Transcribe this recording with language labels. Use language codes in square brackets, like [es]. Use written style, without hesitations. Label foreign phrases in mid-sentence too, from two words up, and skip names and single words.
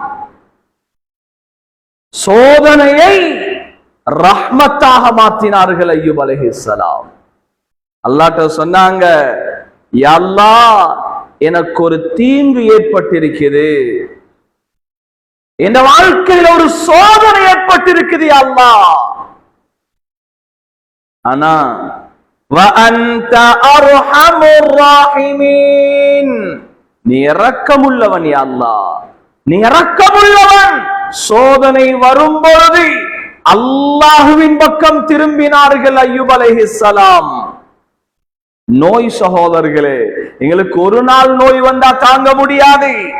[ta] சோதனையை ரஹ்மத்தாக மாற்றினார்கள் அய்யூப் அலைஹிஸ்ஸலாம். அல்லாஹ்ட்ட சொன்னாங்க, [ar] يا الله, [ta] எனக்கு ஒரு தீங்கு ஏற்பட்டிருக்குது, என் வாழ்க்கையில் ஒரு சோதனை ஏற்பட்டிருக்குது [ar] يا الله. [ta] ஆனா [ar] وَأَنْتَ أَرْحَمُ الرَّاحِمِينَ, [ta] நீ இரக்கமுள்ளவன் [ar] يا الله, [ta] நீ இரக்கமுள்ளவன். சோதனை வரும்பொழுது அல்லாஹ்வின் பக்கம் திரும்பினார்கள் அய்யூப் அலைஹிஸ்ஸலாம். நோய் சகோதரர்களே, எங்களுக்கு ஒரு நாள் நோய் வந்தா தாங்க முடியாது.